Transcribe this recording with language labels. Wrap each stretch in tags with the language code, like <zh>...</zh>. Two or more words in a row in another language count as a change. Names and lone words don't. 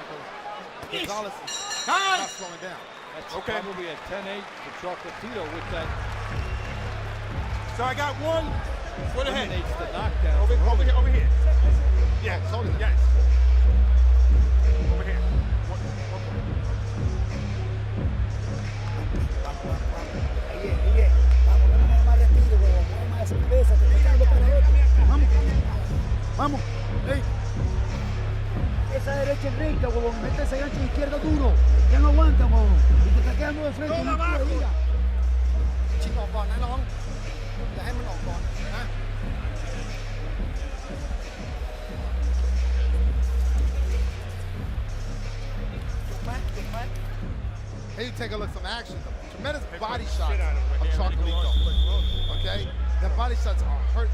<en>Gonzalez is Time. not slowing down. That's Okay. probably a 10-8 for Chocolatito with that. So I got one for the head. Eliminates the knockdown. Over here. Yeah, hold it. Yes. Over here. One point.</en> <es>Oye, vamos, dame más respiro, huevón, dame más cerveza, te estoy dando para otro. Vamos, ey. Esa derecha es recta, huevón, mete ese gancho de izquierda duro. Ya no aguanta, huevón. Y te está quedando de frente, no te diga.</es> <th>ชิงออกก่อนนะน้องอย่าให้มันออกก่อนนะ</th> <en>Here you take a look, some action. Tremendous body shots shit out of him. of Chocolatito. Okay? The body shots are hurt.</en>